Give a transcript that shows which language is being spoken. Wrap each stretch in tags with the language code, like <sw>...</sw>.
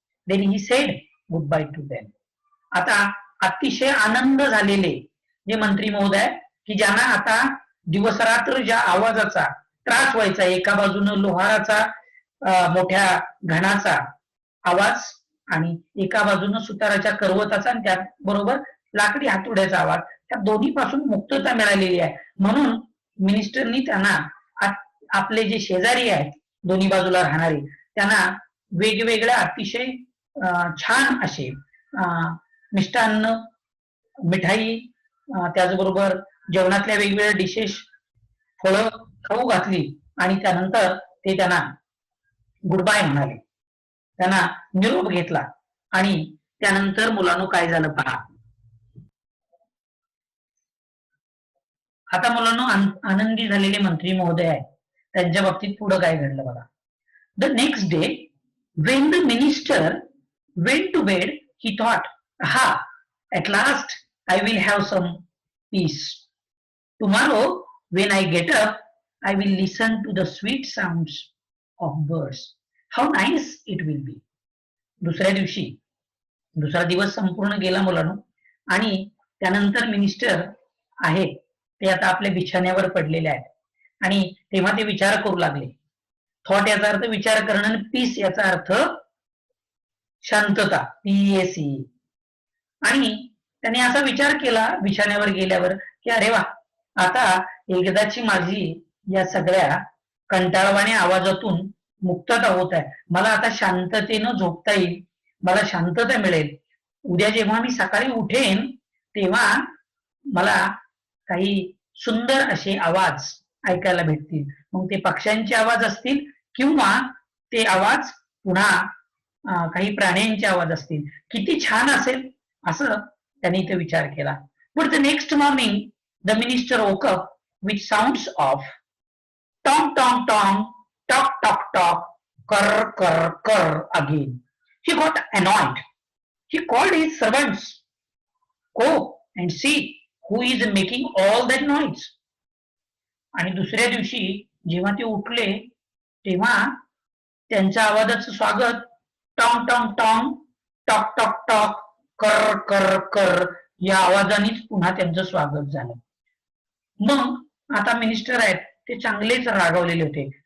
<en>Then he said goodbye to them.</en> <mr>आता अतिशय आनंद झालेले जे मंत्री महोदय की ज्यांना आता दिवस रात्र ज्या आवाजाचा त्रास व्हायचा, एका बाजूने लोहाराचा मोठ्या घणाचा आवाज आणि एका बाजूने सुताराच्या करवताचा आणि त्याबरोबर लाकडी हातोड्याचा आवाज, त्या दोन्ही पासून मुक्तता मिळालेली आहे. म्हणून मिनिस्टरनी त्यांना आपले जे शेजारी आहेत दोन्ही बाजूला राहणारे त्यांना वेगवेगळ्या अतिशय छान असे मिष्टान्न, मिठाई, त्याचबरोबर जेवणातल्या वेगवेगळ्या डिशेस, फळं खाऊ घातली आणि त्यानंतर ते त्यांना गुड बाय म्हणाले, त्यांना निरोप घेतला. आणि त्यानंतर मुलांनो काय झालं पहा. आता मुलांनो आनंदी झालेले मंत्री महोदय आहे त्यांच्या बाबतीत पुढे काय घडलं बघा.</mr> <en>The next day, when the minister went to bed, he thought, aha, at last I will have some peace. Tomorrow, when I get up, I will listen to the sweet sounds of birds. How nice it will be.</en> <mr>दुसऱ्या दिवशी दुसरा दिवस संपूर्ण गेला मुलांनो आणि त्यानंतर minister आहेत ते आता आपल्या बिछाण्यावर पडलेले आहेत आणि तेव्हा ते विचार करू लागले. थॉट याचा अर्थ विचार करणं आणि पीस याचा अर्थ शांतता, PAC. आणि त्यांनी असा विचार केला बिछाण्यावर गेल्यावर की अरे वा, आता एकदाची माझी या सगळ्या कंटाळवाण्या आवाजातून मुक्तता होत आहे. मला आता शांततेनं झोपता येईल, मला शांतता मिळेल. उद्या जेव्हा मी सकाळी उठेन तेव्हा मला काही सुंदर असे आवाज ऐकायला भेटतील. मग ते पक्ष्यांचे आवाज असतील किंवा ते आवाज पुन्हा काही प्राण्यांचे आवाज असतील. किती छान असेल असं त्यांनी इथे विचार केला.</mr> <en>But the next morning the minister woke up with sounds of tong tong tong, tock tock tock, कर कर कर again. He got annoyed. He called his servants. Go and see who is making all that noise.</en> <mr>आणि दुसऱ्या दिवशी जेव्हा ते उठले तेव्हा त्यांच्या आवाजाचं स्वागत tong tong tong, talk talk talk, कर कर कर या आवाजानेच पुन्हा त्यांचं स्वागत झालं. मग आता मिनिस्टर आहेत ते चांगलेच रागावलेले होते.</mr>